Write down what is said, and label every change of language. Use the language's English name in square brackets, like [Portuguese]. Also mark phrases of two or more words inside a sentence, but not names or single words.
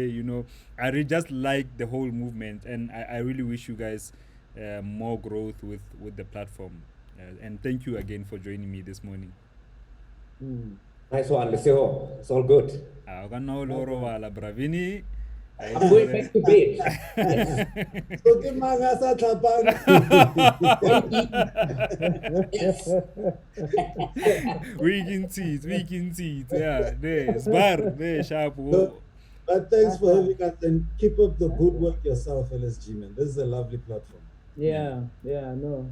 [English] I really just like the whole movement, and I really wish you guys more growth with the platform. And thank you again for joining me this morning. Nice one, Leseo. It's all good. Bravini. I'm going back to bed. [Tswana] So ke mang a sa tlhapang? [English] Weekend seats. Yeah, there. Spar, there, sharp. But thanks for having us, and keep up the good work yourself, LSG, man. This is a lovely platform. Yeah, no.